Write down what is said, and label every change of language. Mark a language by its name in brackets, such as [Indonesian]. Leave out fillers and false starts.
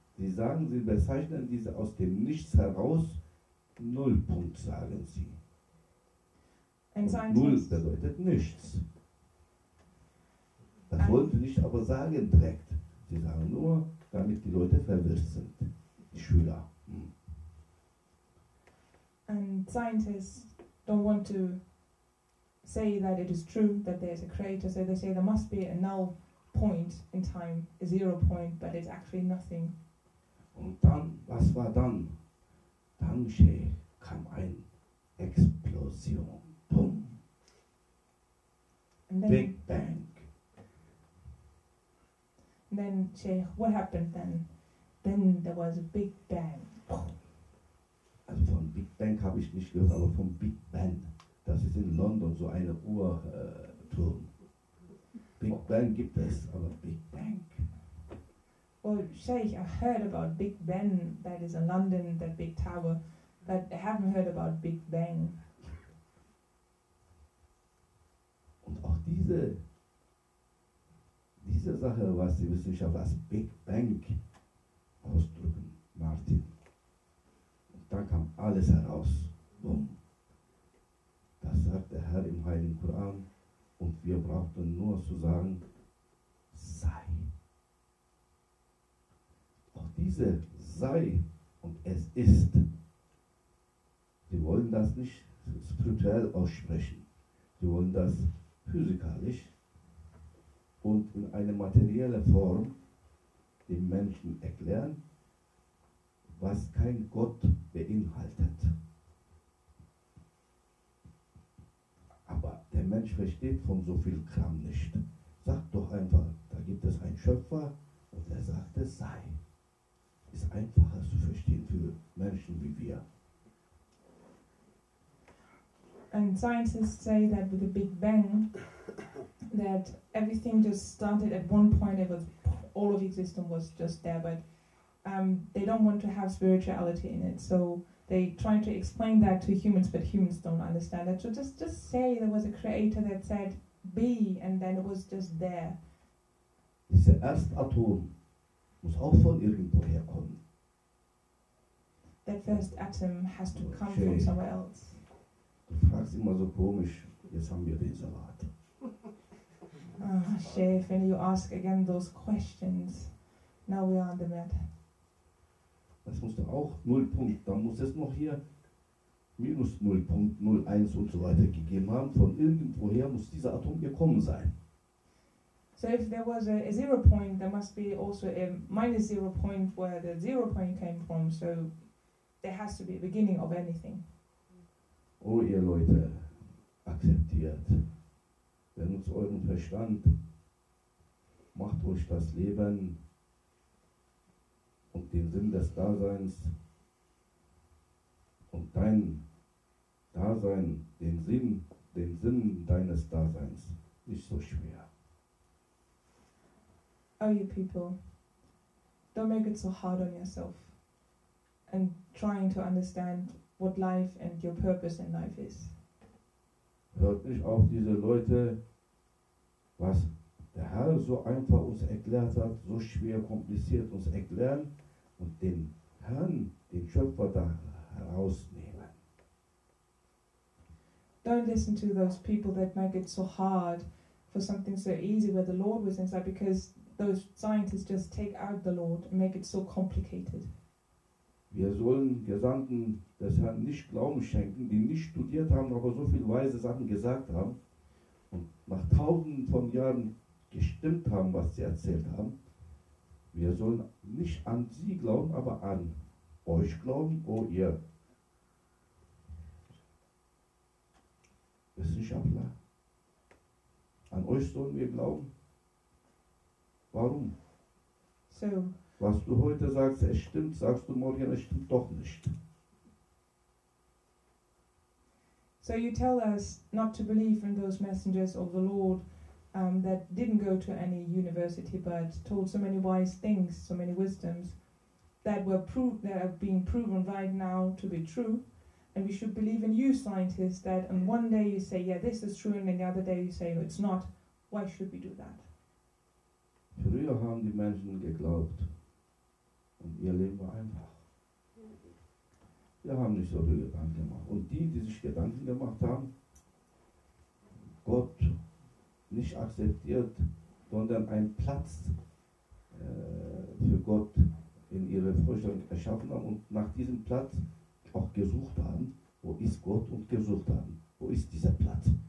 [German] Sie sagen, Sie bezeichnen diese aus dem Nichts heraus Nullpunkt, sagen Sie. Und Null bedeutet nichts. Das wollen Sie nicht aber sagen direkt. Sie sagen nur, damit die Leute verwirrt sind, die Schüler. [English] And scientists don't want to say that it is true that there's a creator, so they say there must be a null point in time, a 0 point, but it's actually nothing. [German] Und dann, was war dann? Dann kam eine Explosion. Boom. [English] And then, Big Bang. And then, Sheikh, what happened then? Then there was a big bang. [German] Also von Big Bang habe ich nicht gehört, aber vom Big Bang. Das ist in London so eine Turm. Big Bang gibt es, aber Big Bang. [English] Well, Sheikh, I heard about Big Ben, that is in London, that big tower, but I haven't heard about Big Bang. [German] Und auch diese Sache, was die Wissenschaftler als Big Bang ausdrücken, Martin. Und dann kam alles heraus. Bumm. Das sagt der Herr im Heiligen Koran. Und wir brauchten nur zu sagen, sei. Auch diese sei und es ist. Sie wollen das nicht spirituell aussprechen. Sie wollen das physikalisch und in eine materielle Form dem Menschen erklären, was kein Gott beinhaltet. Aber der Mensch versteht von so viel Kram nicht. Sagt doch einfach, da gibt es einen Schöpfer und er sagt, es sei. Ist einfacher zu verstehen für Menschen wie wir. [English] And scientists say that with the Big Bang, that everything just started at one point. It was all of existence was just there, but they don't want to have spirituality in it. So they try to explain that to humans, but humans don't understand it. So just say there was a creator that said be, and then it was just there. [German] Dieser Erstatom muss auch von irgendwoher kommen. [English] That first atom has to come Okay. from somewhere else. [German] Du fragst immer so komisch, jetzt haben wir den Salat. [English] Sheikh, when you ask again those questions, now we are on the mat. [German] Das muss doch auch Nullpunkt, dann muss es noch hier minus 0.01 und so weiter gegeben haben. Von irgendwoher muss dieser Atom gekommen sein. [English] So if there was a 0 point, there must be also a minus 0 point where the 0 point came from. So there has to be a beginning of anything. [German] Oh ihr Leute, akzeptiert, benutzt euren Verstand, macht euch das Leben und den Sinn des Daseins und dein Dasein, den Sinn deines Daseins nicht so schwer. [English] Oh, you people, don't make it so hard on yourself and trying to understand what life and your purpose in life is. [German] Hört nicht auf diese Leute, was der Herr so einfach uns erklärt hat, so schwer kompliziert uns erklären und den Herrn, den Schöpfer da herausnehmen. [English] Don't listen to those people that make it so hard for something so easy where the Lord was inside, because those scientists just take out the Lord and make it so complicated. [German] Wir sollen Gesandten des Herrn nicht Glauben schenken, die nicht studiert haben, aber so viele weise Sachen gesagt haben und nach tausenden von Jahren gestimmt haben, was sie erzählt haben. Wir sollen nicht an sie glauben, aber an euch glauben, oh ihr Wissenschaftler. An euch sollen wir glauben. Warum? [English] So, [German] Was du heute sagst, es stimmt, sagst du morgen, es stimmt doch nicht. [English] so you tell us not to believe in those messengers of the Lord that didn't go to any university but told so many wise things, so many wisdoms that are being proven right now to be true. And we should believe in you scientists that on one day you say, yeah, this is true, and then the other day you say, no, it's not. Why should we do that? [German] Früher haben die Menschen geglaubt und ihr Leben war einfach. Wir haben nicht so viele Gedanken gemacht. Und die sich Gedanken gemacht haben, Gott nicht akzeptiert, sondern einen Platz für Gott in ihrer Vorstellung erschaffen haben und nach diesem Platz auch gesucht haben. Wo ist Gott? Und gesucht haben. Wo ist dieser Platz?